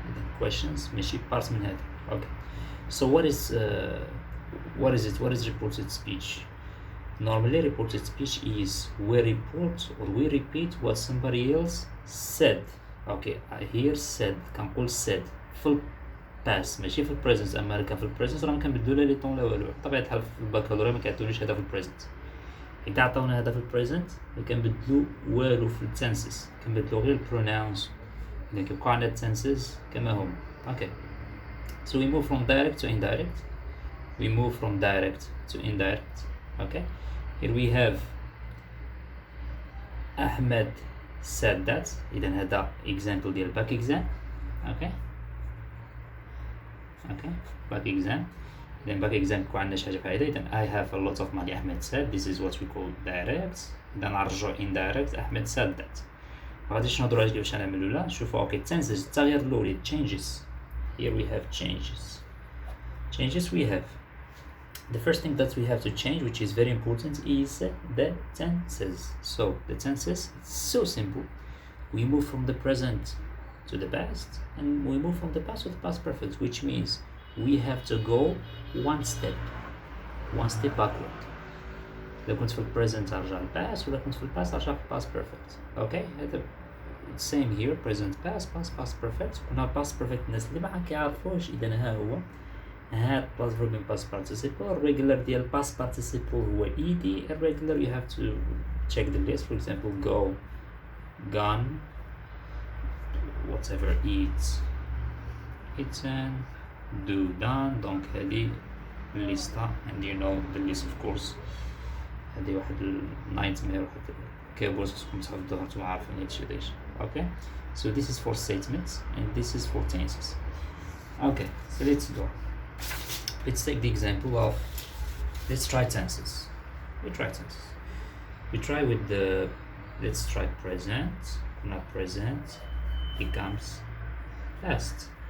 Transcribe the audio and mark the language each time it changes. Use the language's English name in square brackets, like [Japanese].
[English] Then questions [Arabic] ماشي part من هذا. [English] Okay. So what is it? What is reported speech? Normally reported speech is we report or we repeat what somebody else said. Okay, I hear said, كنقول said في past ماشي في present. [Arabic] أما كان في present راه كنبدلو لها لي طون لا والو. بطبيعة الحال في البكالوريا ما كيعطونيش هذا في present. إذا عطاونا هذا في البريزنت كنبدلو والو في التنسز، كنبدلو غير البروناونس، إذا كيبقاو عندنا التنسز كما هما. [English] Okay, so we move from direct to indirect. We move from direct to indirect. Okay, here we have Ahmed said that. [Arabic] إذا هذا example ديال back exam. [English] Okay, back exam. [Arabic] Then back exam كون عندنا شي حاجة بحال هيدا. [English] I have a lot of money. Ahmed said. This is what we call direct. [Arabic] إذا نرجعو indirect. [English] Ahmed said that. [Arabic] مغاديش نهضرو على كيفاش نعملو لا. نشوفو اوكي tenses التغيير الأولي changes. [English] Here we have changes. Changes we have. The first thing that we have to change, which is very important, is the tenses. So the tenses, it's so simple. We move from the present to the past, and we move from the past to the past perfect, which means we have to go one step backward. [Arabic] إذا كنت في present أرجع past، وإذا كنت في past أرجع past perfect. [English] Okay, it's same here. Present past perfect. [Arabic] هنا past perfect الناس اللي ما كيعرفوش إذا ها هو [English] had plus verb in past participle. Regular ديال past participle هو ed. Irregular you have to check the list. For example, go, gone, whatever, eat, eaten, do, done. Donc هذه الليستة, and you know the list of course. [Arabic] هذه واحد nightmare, واحد كابوس خصكم تحفظوها نتوما عارفين هادشي دايش. [English] Okay, so this is for statements and this is for tenses. Okay, so let's go. Let's take the example of, let's try tenses. We try with the, let's try present. Not present becomes past.